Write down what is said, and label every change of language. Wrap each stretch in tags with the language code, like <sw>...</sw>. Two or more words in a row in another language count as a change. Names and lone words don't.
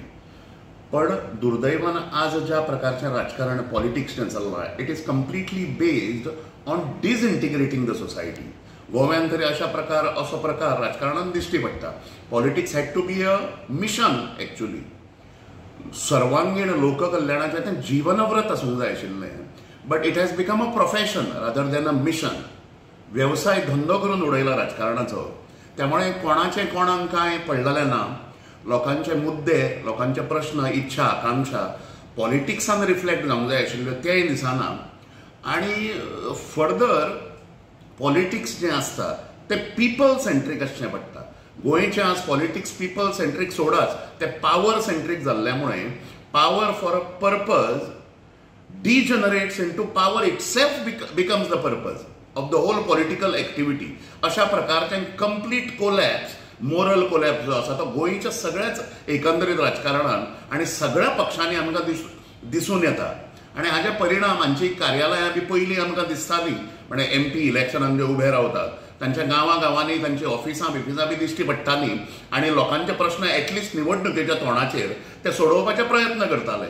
<kok>पण दुर्दैवान आज ज्या प्रकारचें राजकारण पॉलिटिक्सचें चल्लां</kok> <en>it is completely based on disintegrating the society.</en> <kok>गोव्यान तरी असो प्रकार राजकारणात दिश्टी पडटा.</kok> <en>politics had to be a mission actually.</en> <kok>सर्वांगीण लोककल्याणाचें तें जीवनव्रत आसूंक जाय आशिल्लें.</kok> <en>but it has become a profession rather than a mission.</en> <kok>व्यवसाय धंदो करून उडयला राजकारणाचो. त्यामुळे कोणाचें कोणाक कांय पडलेलें ना. लोकांचे मुद्दे लोकांचे प्रश्न इच्छा आकांक्षा पॉलिटिक्सान रिफ्लेक्ट जावंक जाय आशिल्ल्यो तेंय दिसना. आनी फर्दर पॉलिटिक्स जें आसता तें</kok> <en>people centric</en> <kok>आसचें पडटा. गोंयचें आज पॉलिटिक्स</kok> <en>people centric</en> <kok>सोडाच ते</kok> <en>power centric</en> <kok>जाल्ल्यामुळे</kok> <en>power for a purpose degenerates into power itself becomes the purpose of the whole political activity.</en> <kok>अशा प्रकारचे</kok> <en>complete collapse, moral collapse</en> <kok>जो आसा तो गोंयच्या सगळ्याच एकंदरीत राजकारणात आणि सगळ्या पक्षांनी आमकां दिसून येता. आणि हाचे परिणाम हांची कार्यालयां बी पयलीं आमकां दिसतालीं, म्हणजे MP इलेक्शनांत जे उबे रावतात तांच्या गांवांनी तांची ऑफिसां बी दिश्टी पडटालीं आणि लोकांचे प्रश्न एटलिस्ट निवडणुकेच्या तोंडाचेर ते सोडोवपाचे प्रयत्न करताले.</kok>